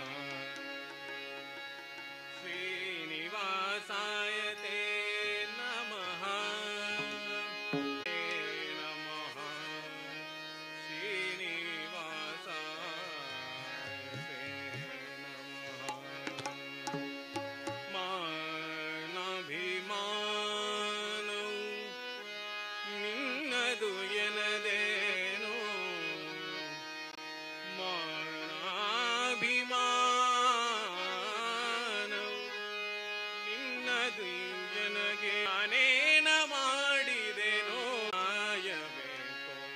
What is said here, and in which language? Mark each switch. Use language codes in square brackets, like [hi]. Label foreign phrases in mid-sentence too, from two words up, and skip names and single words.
[sa] श्रीनिवासाय ते नमः। ते नमः। श्रीनिवासाय ते नमः। [kn] ಮಾನಭಿಮಾನವು ನಿನ್ನದು ಎನದೇನೋ ಮಾನಾಭಿಮಾನವು ನಿನ್ನದು ನನಗೆ ನಾನೇನ ಮಾಡಿದೆನೋ ಕಾಯಬೇಕು